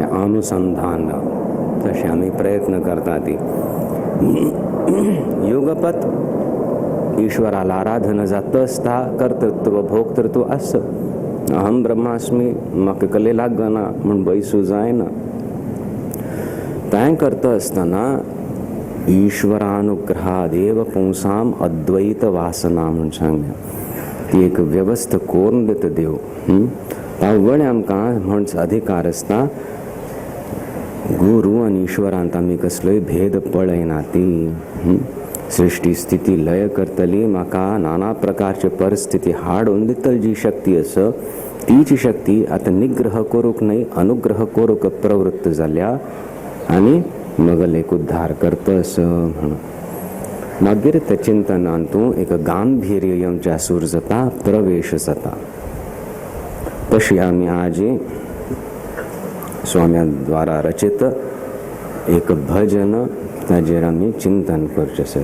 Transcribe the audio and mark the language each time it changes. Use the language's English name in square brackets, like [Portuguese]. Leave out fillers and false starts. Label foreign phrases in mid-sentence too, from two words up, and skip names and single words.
[Konkani] अनुसंधान तशें आमी प्रयत्न करतात. युगपत ईश्वराला आराधना जाता आसता कर्तृत्व भोक्तृत्व आस. [Sanskrit] अहम ब्रह्मास्मी [Konkani] म्हाका कले लागना म्हूण बैसू जायना. तें करता आसतना [Sanskrit] ईश्वरानुग्रहादेव पुंसाम अद्वैत वासना [Konkani] म्हणून सांगल्या. ती एक व्यवस्था करून दिता देव. तावणे आमकां म्हणच अधिकार आसता. गुरू आनी ईश्वरांत आमी कसलोय भेद पळयना. ती सृष्टी स्थिती लय करतली, म्हाका नाना प्रकारचे परिस्थिती हाडून दितली जी शक्ती आसा तीच शक्ती आतां निग्रह करूंक न्हय अनुग्रह करूंक प्रवृत्त जाल्या आनी मगलेक उद्धार करता असो म्हणून. मागीर त्या चिंतनांतूं एक गांभीर्य येवचें सूर जाता, प्रवेश जाता. तशी आमी आज स्वाम्या द्वारा रचित एक भजन ताजेर आमी चिंतन करचें आसा.